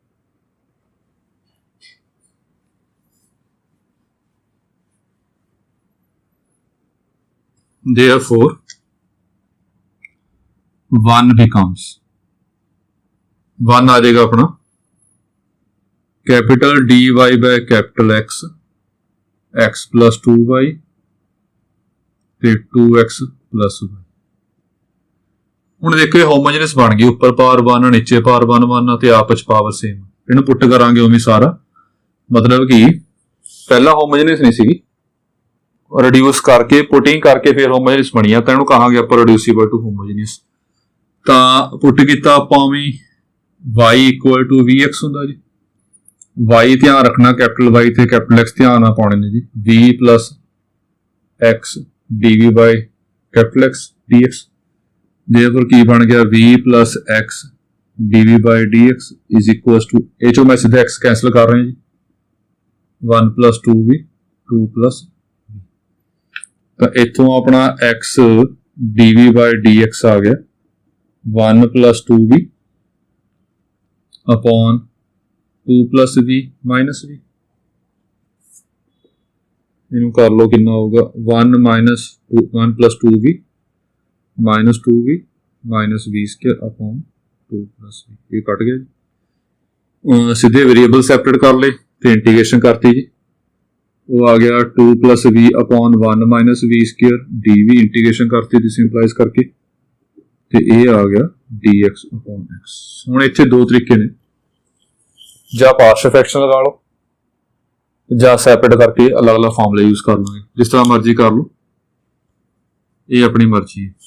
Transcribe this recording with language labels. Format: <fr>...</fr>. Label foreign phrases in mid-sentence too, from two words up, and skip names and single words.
<en>Therefore 1 becomes 1</en> <pa>ਆ ਜਾਏਗਾ ਆਪਣਾ</pa> <en>capital dy by capital x, x plus 2y ਤੇ 2x plus y.</en> <pa>ਹੁਣ ਦੇਖੋ ਹੋਮੋਜੀਨਸ ਬਣ ਗਈ, ਉੱਪਰ ਪਾਵਰ 1 ਨੀਚੇ ਪਾਵਰ 1 1 ਤੇ ਆਪਸ ਚ ਪਾਵਰ ਸੇਮ। ਇਹਨੂੰ ਪੁੱਟ ਕਰਾਂਗੇ ਉਵੇਂ ਸਾਰਾ, ਮਤਲਬ ਕਿ ਪਹਿਲਾਂ ਹੋਮੋਜੀਨਸ ਨਹੀਂ ਸੀਗੀ, ਰਿਡਿਊਸ ਕਰਕੇ ਪੁਟਿੰਗ ਕਰਕੇ ਫਿਰ ਹੋਮੋਜੀਨਸ ਬਣੀ ਆ, ਤਾਂ ਇਹਨੂੰ ਕਹਾਂਗੇ ਆਪਾਂ</pa> <en>reducible to homogeneous.</en> <pa>ਤਾਂ ਪੁੱਟ ਕੀਤਾ ਆਪਾਂ ਉਵੇਂ y = vx ਹੁੰਦਾ ਜੀ। y ਧਿਆਨ ਰੱਖਣਾ</pa> <en>capital Y</en> <pa>ਤੇ</pa> <en>capital X</en> <pa>ਧਿਆਨ ਨਾਲ ਪਾਉਣੇ ਨੇ ਜੀ।</pa> <en>v + x dv by capital X dx।</en> <pa>therefore ਕੀ ਬਣ ਗਿਆ</pa> <en>v + x dv by dx is equals to,</en> <pa>ਇਹ ਚੋਂ ਮੈਂ ਸਿੱਧਾ x ਕੈਂਸਲ ਕਰ ਰਿਹਾ ਜੀ,</pa> <en>1 + 2v 2 +</en> <pa>ਤਾਂ ਇੱਥੋਂ ਆਪਣਾ</pa> <en>x dv by dx</en> <pa>ਆ ਗਿਆ</pa> <en>1 + 2v upon 2 + v minus v।</en> <pa>ਇਹਨੂੰ ਕਰ ਲਓ ਕਿੰਨਾ ਹੋਊਗਾ</pa> <en>1 + 2v minus 2v minus v² upon 2 + v।</en> <pa>ਇਹ ਕੱਟ ਗਿਆ ਜੀ। ਸਿੱਧੇ ਵੇਰੀਏਬਲ ਸੈਪਰੇਟ ਕਰ ਲਏ ਤੇ ਇੰਟੀਗ੍ਰੇਸ਼ਨ ਕਰਤੀ ਜੀ, ਉਹ ਆ ਗਿਆ</pa> <en>2 + v upon 1 minus v² dv,</en> <pa>ਇੰਟੀਗ੍ਰੇਸ਼ਨ ਕਰਤੀ ਸਿੰਪਲਾਈਜ਼ ਕਰਕੇ ਤੇ ਇਹ ਆ ਗਿਆ</pa> <en>dx upon x।</en> <pa>ਹੁਣ ਇੱਥੇ ਦੋ ਤਰੀਕੇ ਨੇ, ਜਾਂ</pa> <en>partial fraction</en> <pa>ਲਗਾ ਲਓ ਜਾਂ ਸੈਪਰੇਟ ਕਰਕੇ ਅਲੱਗ-ਅਲੱਗ</pa> <en>formulae use</en> <pa>ਕਰ ਲਾਂਗੇ, ਜਿਸ ਤਰ੍ਹਾਂ ਮਰਜ਼ੀ ਕਰ ਲਓ, ਇਹ ਆਪਣੀ ਮਰਜ਼ੀ ਹੈ।</pa>